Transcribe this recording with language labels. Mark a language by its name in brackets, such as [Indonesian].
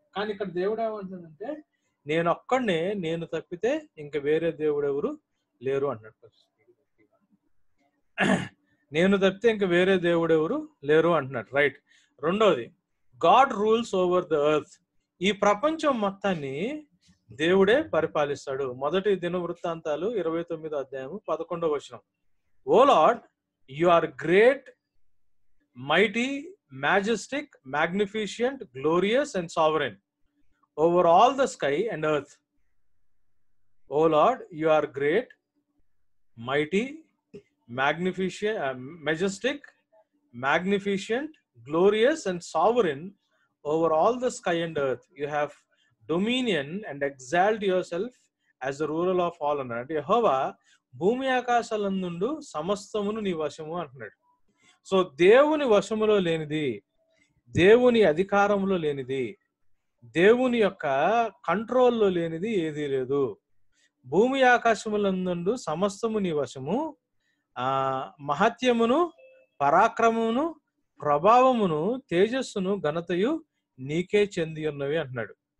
[Telugu] కానీ ఇక్కడ దేవుడు ఏమంటుందంటే నేను ఒక్కడనే, నేను తప్పితే ఇంక వేరే దేవుడు ఎవరు లేరు అంటున్నాడు. నేను తప్పితే ఇంక వేరే దేవుడు ఎవరు లేరు అంటున్నాడు. రైట్. రెండోది, [English] God rules over the earth. [Telugu] ఈ ప్రపంచం మొత్తాన్ని దేవుడే పరిపాలిస్తాడు. మొదటి దినవృత్తాంతాలు 29వ అధ్యాయం 11వ వచనం. [English] O Lord, you are great, mighty, majestic, magnificent, glorious and sovereign over all the sky and earth. O Lord, you are great, mighty, magnificent, majestic, magnificent, glorious and sovereign over all the sky and earth. You have dominion and exalt yourself as the ruler of all [Telugu] అన్నాడు. యెహోవా భూమి ఆకాశాలందుండు సమస్తమును నీ వశము అంటున్నాడు. So దేవుని వశములో లేనిది, దేవుని అధికారంలో లేనిది, దేవుని యొక్క కంట్రోల్లో లేనిది ఏదీ లేదు. భూమి ఆకాశములందు సమస్తము నీ వశము, మహత్యమును, పరాక్రమమును, ప్రభావమును, తేజస్సును, ఘనతయు నీకే చెంది ఉన్నవి అంటున్నాడు.